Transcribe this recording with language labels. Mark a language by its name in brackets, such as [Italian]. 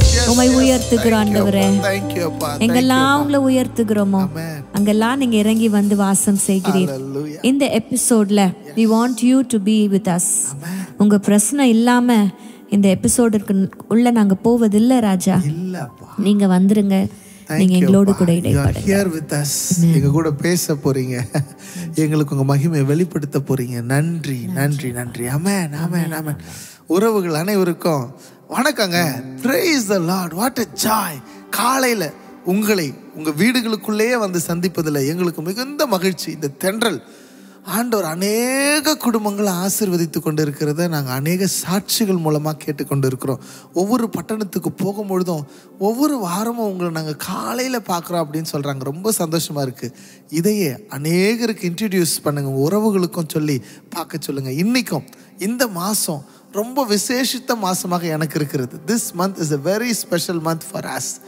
[Tamil] உம்மை உயர்த்துகிற ஆண்டவரே, எங்கெல்லாம் உங்களை உயர்த்துகிறோமோ அங்கெல்லாம் நீங்க இறங்கி வந்து வாசம் செய்கிறீர். இந்த எபிசோட்ல [English] we want you to be with us. [Tamil] உங்க பிரச்சனை இல்லாம இந்த எபிசோடுக்கு உள்ள நாங்க போவதில்லை ராஜா. நீங்க வந்துருங்க, நீங்க எங்களோடு கூட இடைப்படுங்க. எங்க கூட பேச போறீங்க, எங்களுக்கு உங்க மகிமையை வெளிப்படுத்த போறீங்க. நன்றி நன்றி நன்றி. ஆமென் ஆமென் ஆமென். உறவுகள் அனைவருக்கும் வணக்கங்க. [English] Praise the Lord. What a joy. [Tamil] காலையில உங்களை உங்க வீடுகளுக்குள்ளேயே வந்து சந்திப்பதில் எங்களுக்கு மிகுந்த மகிழ்ச்சி. இந்த தென்றல் ஆண்டவர் அநேக குடும்பங்களை ஆசீர்வதித்து கொண்டு இருக்கிறத நாங்கள் அநேக சாட்சிகள் மூலமாக கேட்டுக்கொண்டு இருக்கிறோம். ஒவ்வொரு பட்டணத்துக்கு போகும்பொழுதும் ஒவ்வொரு வாரமும் உங்களை நாங்கள் காலையில் பார்க்குறோம் அப்படின்னு சொல்கிறாங்க. ரொம்ப சந்தோஷமாக இருக்குது. இதையே அநேகருக்கு இன்ட்ரடியூஸ் பண்ணுங்கள், உறவுகளுக்கும் சொல்லி பார்க்க சொல்லுங்கள். இன்றைக்கும் இந்த மாதம் ரொம்ப விசேஷித்த மாசமாக எனக்கு இருக்கிறது. [English] This month is a very special month for us.